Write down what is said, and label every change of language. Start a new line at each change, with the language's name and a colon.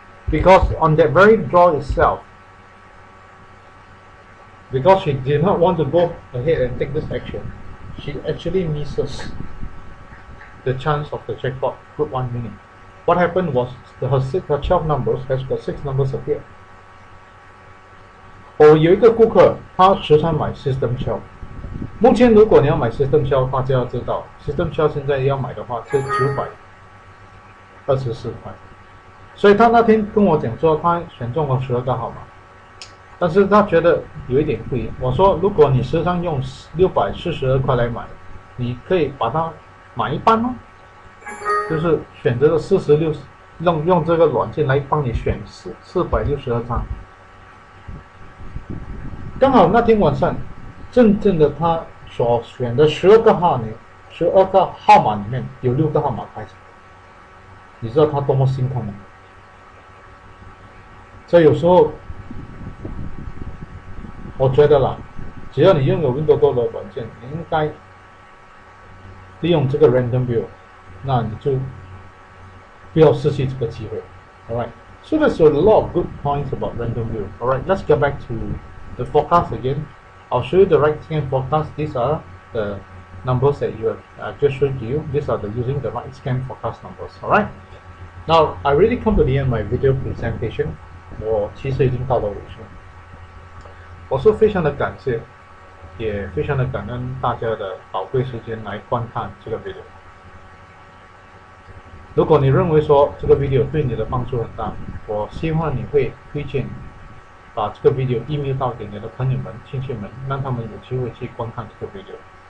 English: Because on that very draw itself, because she did not want to go ahead and take this action, she actually misses the chance of the jackpot group 1 winning. What happened was her 12 numbers has got 6 numbers appear.
Chinese: 有一个顾客，他时常买 System 12。目前如果你要买 System 12，大家要知道 System 12现在要买的话是924块。所以他那天跟我讲说，他选中了12个号码，但是他觉得有一点贵。我说，如果你时常用642块来买，你可以把它买一半哦，就是选择了46，用这个软件来帮你选462张。刚好那天晚上，真正的他所选的12个号呢，12个号码里面有6个号码开始，你知道他多么心痛吗？所以有时候，我觉得啦，只要你拥有 WinToto 的软件，你应该利用这个 Random View， 那你就不要失去这个机会。
English: Alright, so there's a lot of good points about Random View. Alright, let's get back to the forecast again. I'll show you the right-scan forecast. These are the numbers that you have just shown to you. These are using the right-scan forecast numbers. Alright. Now, I really come to the end of my video presentation.
Chinese: 我其实已经到了尾声。我是非常的感谢，也非常的感恩大家的宝贵时间来观看这个 video。如果你认为说这个 video 对你的帮助很大，我希望你会推荐把这个 video email 到给你的朋友们、亲戚们，让他们有机会去观看这个 video。